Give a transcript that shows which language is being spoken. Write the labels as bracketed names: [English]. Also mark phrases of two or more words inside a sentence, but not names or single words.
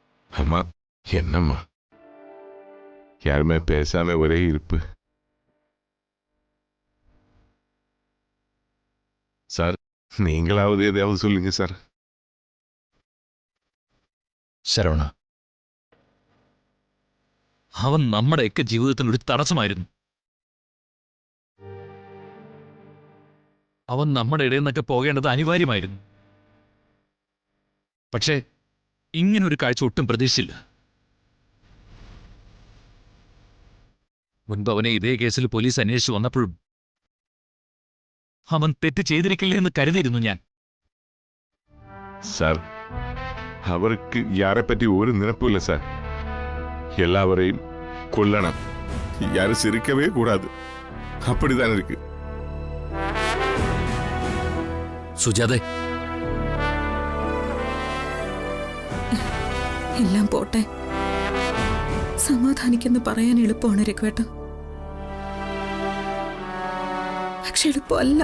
[Tamil] அம்மா என்னம்மா யாருமே பேசாம ஒரே இருப்பு. சார் நீங்களாவது எதையாவது சொல்லுங்க சார். [Malayalam] ശരവണ, അവൻ നമ്മുടെയൊക്കെ ജീവിതത്തിന് ഒരു തടസ്സമായിരുന്നു. അവൻ നമ്മുടെ ഇടയിൽ നിന്നൊക്കെ പോകേണ്ടത് അനിവാര്യമായിരുന്നു. പക്ഷേ ഇങ്ങനൊരു കാഴ്ച ഒട്ടും പ്രതീക്ഷിച്ചില്ല. മുൻപ് അവനെ ഇതേ കേസിൽ പോലീസ് അന്വേഷിച്ചു വന്നപ്പോഴും അവൻ തെറ്റ് ചെയ്തിരിക്കില്ല എന്ന് കരുതിയിരുന്നു ഞാൻ. [Tamil] சார் அவர்க்கு யாரைப்பற்றி ஒரு நினைப்பும் இல்லை சார். எல்லாவரையும் கொல்லணும், யாரும் சிரிக்கவே கூடாது, அப்படிதான் இருக்கு. [Malayalam] സുജാതെ, എല്ലാം പോട്ടെ, സമാധാനിക്കെന്ന് പറയാൻ എളുപ്പമാണ് രഘുവേട്ട. പക്ഷെ എളുപ്പമല്ല.